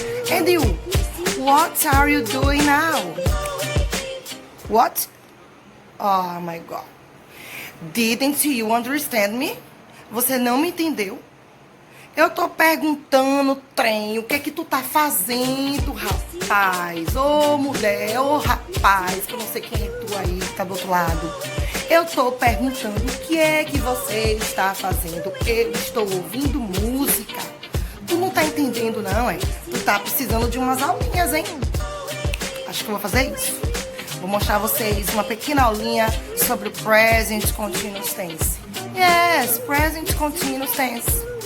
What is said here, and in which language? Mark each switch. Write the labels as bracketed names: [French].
[English] And you, what are you doing now? What? Oh my God. Didn't you understand me? [Portuguese] Você não me entendeu? Eu tô perguntando, trem, o que é que tu tá fazendo, rapaz? Ô, mulher, ô, rapaz, que eu não sei quem é tu aí que tá do outro lado. Eu tô perguntando o que é que você está fazendo. Eu estou ouvindo música. Tu não tá entendendo, não, é? Tu tá precisando de umas aulinhas, hein? Acho que eu vou fazer isso. Vou mostrar a vocês uma pequena aulinha sobre o Present Continuous Tense. [English] Yes, Present Continuous Tense.